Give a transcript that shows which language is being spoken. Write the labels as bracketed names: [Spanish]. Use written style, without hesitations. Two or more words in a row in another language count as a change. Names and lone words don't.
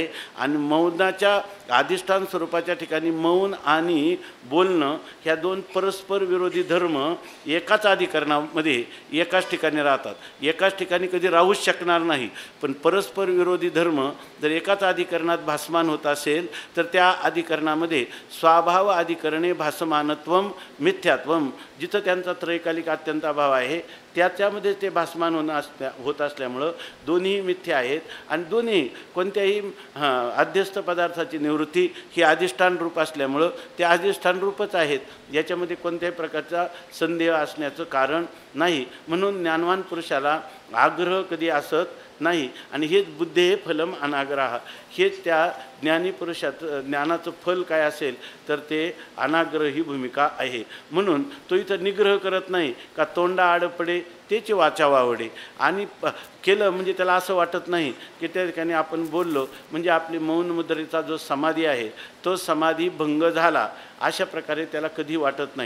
[Marathi] आणि मौनाच्या अधिष्ठान स्वरूपाच्या ठिकाणी मौन आणि बोलणं ह्या दोन परस्पर विरोधी धर्म एकाच अधिकरणामध्ये एकाच ठिकाणी राहतात. एकाच ठिकाणी कधी राहूच शकणार नाही. पण परस्पर विरोधी धर्म जर एकाच अधिकरणात भासमान होत असेल तर त्या अधिकरणामध्ये [Sanskrit] स्वाभाव अधिकरणे भासमानत्वम मिथ्यात्वम, [Marathi] जिथं त्यांचा त्रैकालिक अत्यंताभाव आहे त्याच्यामध्ये ते भासमान होत असल्यामुळं दोन्ही मिथ्या आहेत. आणि दोन्ही कोणत्याही अध्यस्थ पदार्थाची निवृत्ती ही अधिष्ठान रूप असल्यामुळं ते अधिष्ठान रूपच आहेत, याच्यामध्ये कोणत्याही प्रकारचा संदेह असण्याचं कारण नाही. म्हणून ज्ञानवान पुरुषाला आग्रह कधी असत नाही. आणि हेच [Sanskrit] बुद्धे फलम अनाग्रह, [Marathi] हेच त्या ज्ञानी पुरुषाचं ज्ञानाचं फल काय असेल तर ते अनाग्रह ही भूमिका आहे. म्हणून तो इथं निग्रह करत नाही का तोंडा आड पडे त्याची वाचा वावडे. आणि केलं म्हणजे त्याला असं वाटत नाही की त्या ठिकाणी आपण बोललो म्हणजे आपली मौन मुद्रेचा जो समाधी आहे तो समाधी भंग झाला अशा प्रकारे त्याला कधी वाटत नाही.